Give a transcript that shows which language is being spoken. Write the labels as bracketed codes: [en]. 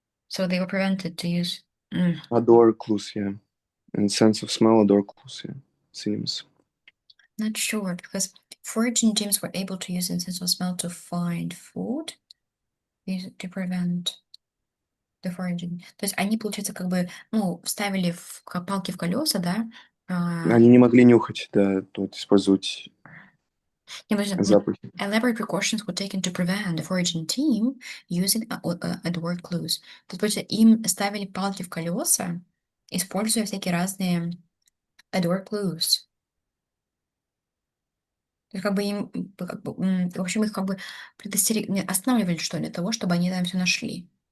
[en] So they were prevented to use. Odor clues, yeah. And sense of smell, odor clues, yeah. Synonyms. Not sure, because foraging teams were able to use the sense of smell to find food, to prevent the foraging. [ru] То есть они, получается, как бы, ну, вставили палки в колеса, да? Они не могли нюхать, да, вот использовать Не, подожди, запахи. [en] elaborate precautions were taken to prevent the foraging team using AdWord clues. [ru] То есть, получается, им ставили палки в колеса, используя всякие разные [en] AdWord clues. [ru] То есть, как бы им, в общем, их как бы останавливали, что ли, для того, чтобы они там все нашли.